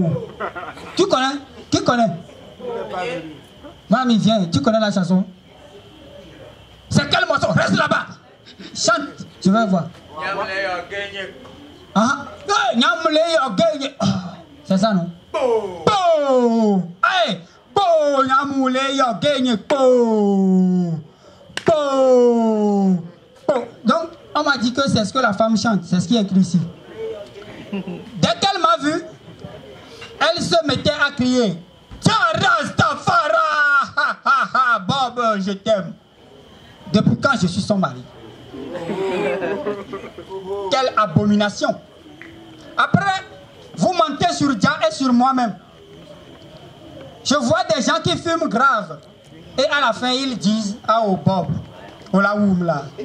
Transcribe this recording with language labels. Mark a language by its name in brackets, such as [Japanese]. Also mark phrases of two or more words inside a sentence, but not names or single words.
[French] Tu connais? Qui connaît? Mamie, viens, tu connais la chanson? C'est quel morceau? Reste là-bas. Chante, je vais voir. Ah, c'est ça, non? Po! Hey! Po! Nyamuleyo Kene Po! Po! Po! Donc, on m'a dit que c'est ce que la femme chante, c'est ce qui est écrit ici. Dès qu'elle m'a vu, elle se mettait à crier. Tiens, Rastafara! Ha ha ha! Bob, je t'aime. Depuis quand je suis son mari? Quelle abomination! Après, vous mentez sur Dia et sur moi-même. Je vois des gens qui fument grave. Et à la fin, ils disent, ah oh Bob, oh la oum là.